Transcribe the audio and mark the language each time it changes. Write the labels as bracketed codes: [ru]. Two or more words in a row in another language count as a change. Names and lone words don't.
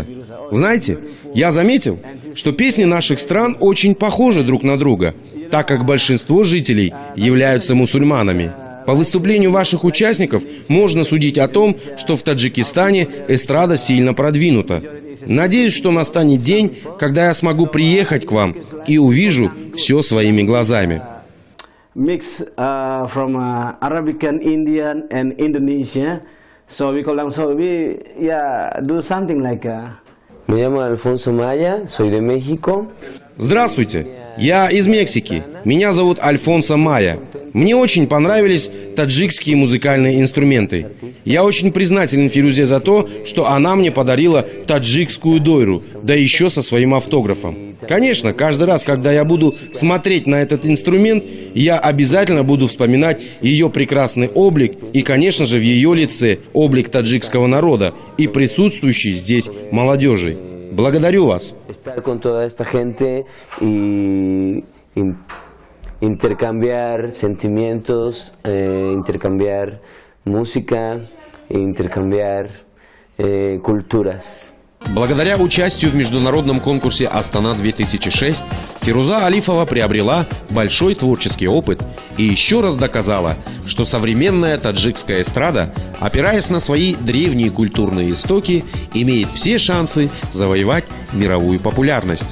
[ru] Знаете, я заметил, что песни наших стран очень похожи друг на друга, так как большинство жителей являются мусульманами. По выступлению ваших участников можно судить о том, что в Таджикистане эстрада сильно продвинута. Надеюсь, что настанет день, когда я смогу приехать к вам и увижу все своими глазами. [en] Mix from Arabic and Indian and Indonesia. So we do something like. [es] Me llamo Alfonso Maya, soy de México. [ru] Здравствуйте, я из Мексики. Меня зовут Альфонсо Майя. Мне очень понравились таджикские музыкальные инструменты. Я очень признателен Фирузе за то, что она мне подарила таджикскую дойру, да еще со своим автографом. Конечно, каждый раз, когда я буду смотреть на этот инструмент, я обязательно буду вспоминать ее прекрасный облик и, конечно же, в ее лице облик таджикского народа и присутствующей здесь молодежи. Благодарю вас. [es] Estar con toda esta gente y intercambiar sentimientos, intercambiar música, intercambiar culturas. [ru] Благодаря участию в международном конкурсе «Астана-2006» Фируза Алифова приобрела большой творческий опыт и еще раз доказала, что современная таджикская эстрада, опираясь на свои древние культурные истоки, имеет все шансы завоевать мировую популярность.